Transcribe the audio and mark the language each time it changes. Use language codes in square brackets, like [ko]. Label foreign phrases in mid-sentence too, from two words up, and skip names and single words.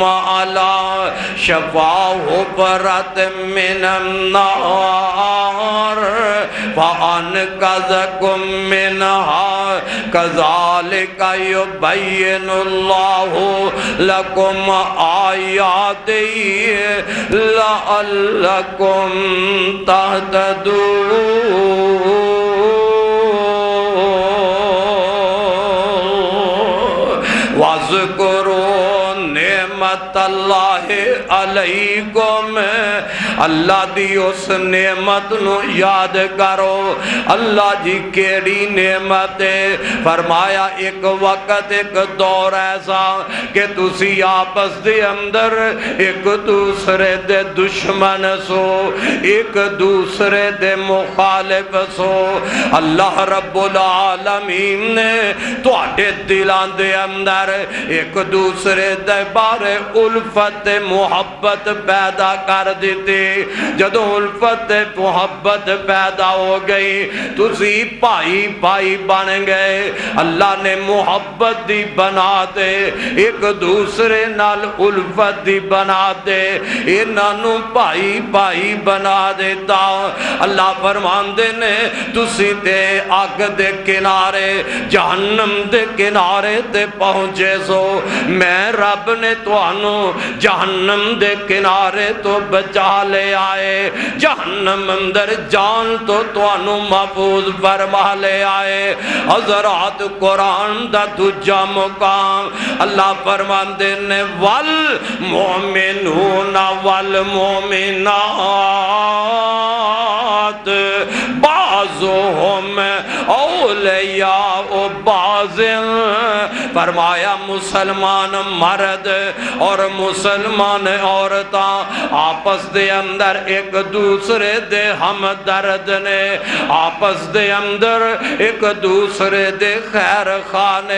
[ar] عَلَى شَفَا حُفْرَةٍ مِّنَ النَّارِ فَأَنْقَذَكُم مِّنْهَا كَذَلِكَ يُبَيِّنُ اللَّهُ لَكُمْ آيَاتِهِ لَعَلَّكُمْ تَهْتَدُونَ۔ وَاذْكُرُوا نِعْمَتَ اللَّهِ عَلَيْكُمْ، [pa] اللہ دی اس نعمت نو یاد کرو۔ اللہ جی کیڑی نعمت ہے؟ فرمایا ایک وقت ایک دور ایسا کہ تسی آپس دے اندر ایک دوسرے دے دشمن سو، ایک دوسرے دے مخالف سو۔ اللہ [ar] رب العالمین [pa] نے تواڈے دلان دے اندر ایک دوسرے دے بارے الفت محبت پیدا کر دیتی۔ جدو الفت محبت پیدا ہو گئی تسی بھائی بھائی بن گئے۔ اللہ نے محبت دی بنا دے، ایک دوسرے نال الفت دی بنا دے، انہاں نو بھائی بھائی بنا دیتا۔ اللہ فرماندے نے تسی تے اگ دے کنارے جہنم دے کنارے تے پہنچے سو، میں رب نے تانوں جہنم دے کنارے تو بچا لے آئے، جہنم اندر جان تو تانوں محفوظ فرما لے آئے۔ حضرات قرآن دا دوجا مقام اللہ فرماندے نے والمؤمنون [ar] والمؤمنات بعضهم اولیاء بعض، [pa] فرمایا مسلمان مرد اور مسلمان عورتاں آپس دے اندر ایک دوسرے دے ہمدرد نے، آپس دے اندر ایک دوسرے دے خیر خانے۔